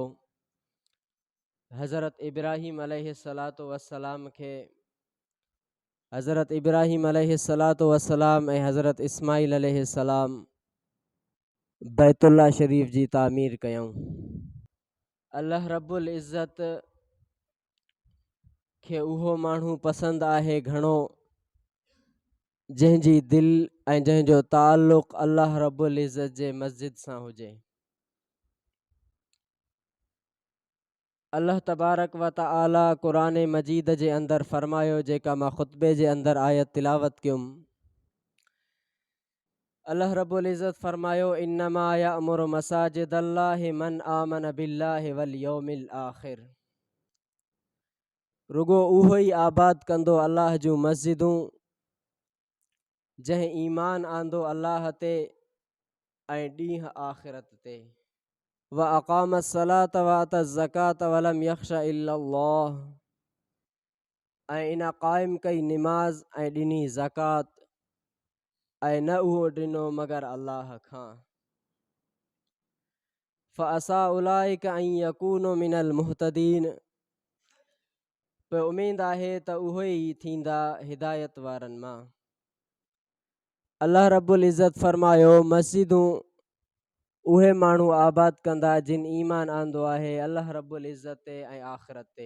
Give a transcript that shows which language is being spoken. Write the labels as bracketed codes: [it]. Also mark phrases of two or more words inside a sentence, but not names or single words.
[sd] हज़रत इब्राहीम [ar] عليه الصلاة والسلام [sd] खे हज़रत इब्राहीम [ar] عليه الصلاة والسلام [sd] ऐं हज़रत इस्माईल अलैहिस्सलाम बैतुल्ला शरीफ़ जी तामीर कयऊं। अल्लाह रब्बुल इज़्ज़त खे उहो माण्हू पसंदि आहे घणो जंहिंजी दिलि ऐं जंहिंजो ताल्लुक़ अल्लाह रब्बुल इज़्ज़त जे मस्जिद सां हुजे। अल्लाह [ar] تبارك وتعالى [sd] क़ुरान मजीद जे अंदर फ़रमायो जेका मां ख़ुतबे जे अंदर आयत तिलावत कयुमि। अल्लाह रब्बुल इज़्ज़त फरमायो [ar] إنما يعمر مساجد الله من آمن بالله واليوم الآخر. [sd] रुगो उहो ई आबाद कंदो अल्लाह जूं मस्जिदूं जंहिं ईमान आंदो अल्लाह ते ऐं ॾींहुं आख़िरत ते। [ar] وأقام الصلاة وآتى الزكاة ولم يخش إلا الله, [sd] ऐं इन क़ाइम कई निमाज़ ऐं ॾिनी ज़कात ऐं न उहो ॾिनो मगर अल्लाह खां। [ar] فعسى أولئك أن يكونوا من المهتدين, [sd] पोइ उमेद आहे त उहे ई थींदा हिदायत वारनि मां। अल्लाह रब्बुल इज़्ज़त फरमायो मस्जिदूं उहे माण्हू आबाद कंदा जिन ईमान आंदो आहे अल्लाह रब्बुल इज़्ज़त ते ऐं आख़िरत ते।